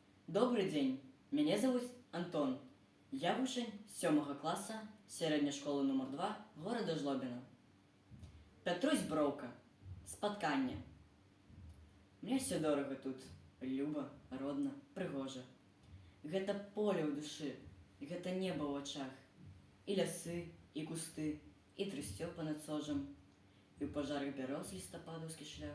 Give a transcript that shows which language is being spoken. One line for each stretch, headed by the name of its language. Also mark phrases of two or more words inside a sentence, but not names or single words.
Russian: Добрый день, меня зовут Антон.
Belarusian: Я вучень
Russian: 7 класса средней школы номер 2 города Жлобина.
Belarusian: Петрусь Броўка. Спатканне.
Russian: Мне все дорого тут.
Belarusian: Люба, родна, прыгожа. Гэта поле ў душы, гэта неба ў очах. І лясы, і кусты, і трысцё понад сожам, і ў пажарах бяроз лістападаўскі шлях.